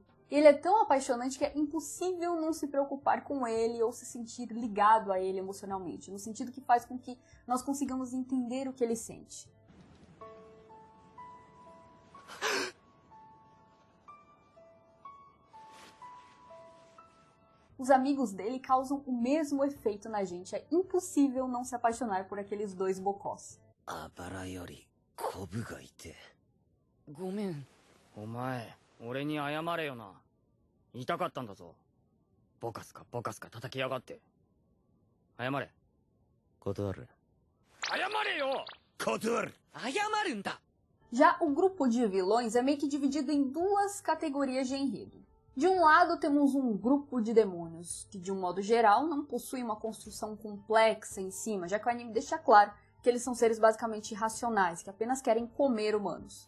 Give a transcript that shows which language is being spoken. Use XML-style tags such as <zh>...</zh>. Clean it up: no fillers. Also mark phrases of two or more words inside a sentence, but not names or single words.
<pt>Ele é tão apaixonante que é impossível não se preocupar com ele ou se sentir ligado a ele emocionalmente, no sentido que faz com que nós consigamos entender o que ele sente. Os amigos dele causam o mesmo efeito na gente, é impossível não se apaixonar por aqueles dois bocós.</pt> <ja>あばらよりコブがいて。ごめん。お前、俺に謝れよな。痛かったんだぞ。ボカスカ叩きやがって。謝れ。断る。謝れよ！断る。謝るんだ。</ja> <pt>Já o grupo de vilões é meio que dividido em duas categorias de enredo. De um lado temos um grupo de demônios, que de um modo geral não possui uma construção complexa em cima, já que o anime deixa claro que eles são seres basicamente irracionais, que apenas querem comer humanos.</pt>